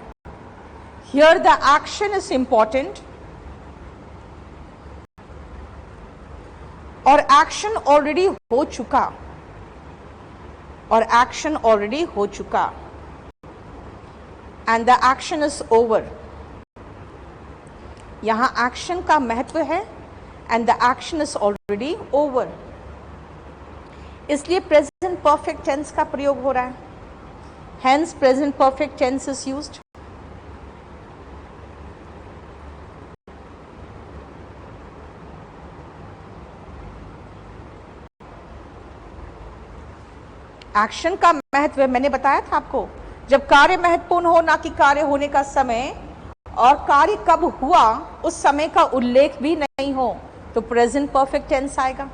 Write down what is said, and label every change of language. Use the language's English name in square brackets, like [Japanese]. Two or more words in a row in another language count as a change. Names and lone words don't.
[English] here the action is important और action already [Hindi] हो चुका, [English] and the action is over. [Hindi] यहां एक्शन का महत्व है [English] and the action is already over. [Hindi] इसलिए [English] present perfect tense [Hindi] का प्रयोग हो रहा है. [English] Hence present perfect tense is used. [Hindi] एक्शन का महत्व मैंने बताया था आपको, जब कार्य महत्वपूर्ण हो, ना कि कार्य होने का समय, और कार्य कब हुआ उस समय का उल्लेख भी नहीं हो, तो [English] present perfect tense [Hindi] आएगा.